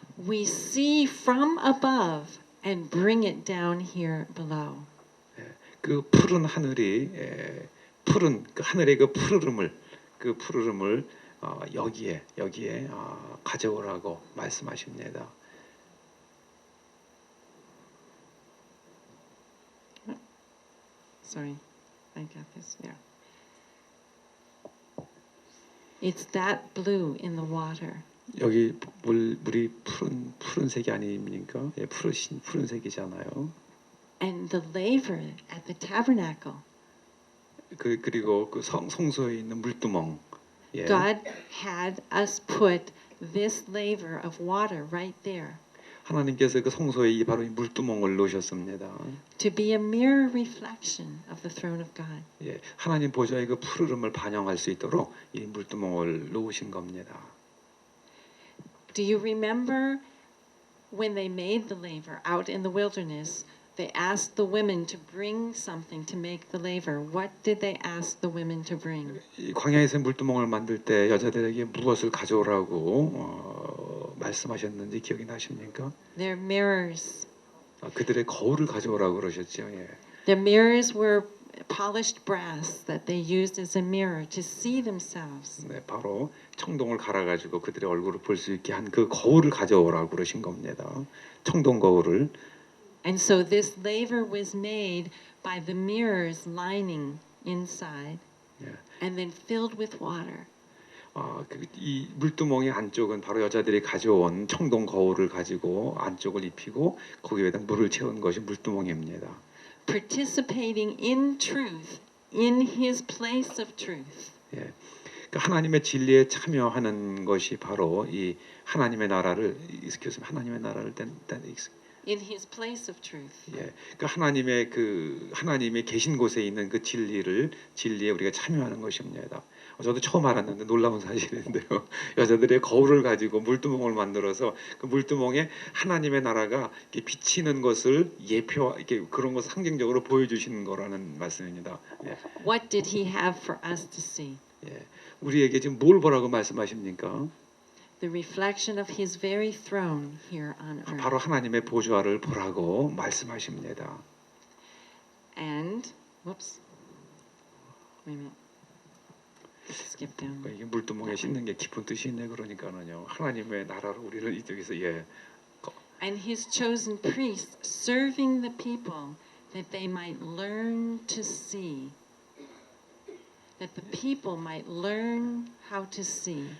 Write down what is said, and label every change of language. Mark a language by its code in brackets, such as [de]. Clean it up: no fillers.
[en] We see from above and bring it down here below. [ko] 그 푸른 하늘이 푸른 그 하늘의 그 푸르름을 여기에 가져오라고 말씀하십니다. [en] Sorry, I got this. Yeah. It's that blue in the water. [ko] 여기 물이 푸른색이 아닙니까? 예, 푸른색이잖아요. [en] And the laver at the tabernacle. [ko] 그리고 그 성소에 있는 물두멍. 예. [en] God had us put this laver of water right there [ko] 하나님께서 그 성소에 바로 이 물두멍을 놓으셨습니다. [en] to be a mirror reflection of the throne of God. [ko] 예, 하나님 보좌의 그 푸르름을 반영할 수 있도록 이 물두멍을 놓으신 겁니다. [en] Do you remember when they made the laver out in the wilderness? They asked the women to bring something to make the laver. What did they ask the women to bring? [ko] 이 광야에서 물두멍을 만들 때 여자들에게 무엇을 가져오라고 말씀하셨는지 기억이 나십니까? [en] Their mirrors. [ko] 그들의 거울을 가져오라고 그러셨죠. 예. [en] Their mirrors were polished brass that they used as a mirror to see themselves. [ko] 네, 바로 청동을 갈아가지고 그들의 얼굴을 볼 수 있게 한 그 거울을 가져오라고 그러신 겁니다. 청동 거울을. [en] And so this laver was made by the mirrors lining inside [ko] 예. [en] and then filled with water. [ko] 이 물두멍의 안쪽은 바로 여자들이 가져온 청동 거울을 가지고 안쪽을 입히고 거기에다 물을 채운 것이 물두멍입니다. [en] Participating in truth, in his place of truth. [ko] 예. 그러니까 하나님의 진리에 참여하는 것이 바로 이 하나님의 나라를 하나님의 나라를 [en] In his place of truth. [ko] 예, 그러니까 하나님의 계신 곳에 있는 그 진리에 우리가 참여하는 것입니다. 저도 처음 알았는데 놀라운 사실인데요. 여자들의 거울을 가지고 물두멍을 만들어서 그 물두멍에 하나님의 나라가 이렇게 비치는 것을 이렇게 그런 것을 상징적으로 보여주시는 거라는 말씀입니다. 예. [en] What did he have for us to see? [ko] 예, 우리에게 지금 뭘 보라고 말씀하십니까? [en] The reflection of his very throne here on earth. [ko] 바로 하나님의 보좌를 보라고 말씀하십니다. [en] And, whoops, wait a minute. Skip down. [ko] 이게 물두멍에 씻는 게 깊은 뜻이 있네 그러니까는요. 하나님의 나라로 우리를 이쪽에서 [en] And his chosen priests serving the people that they might learn to see. That the people might learn how to see.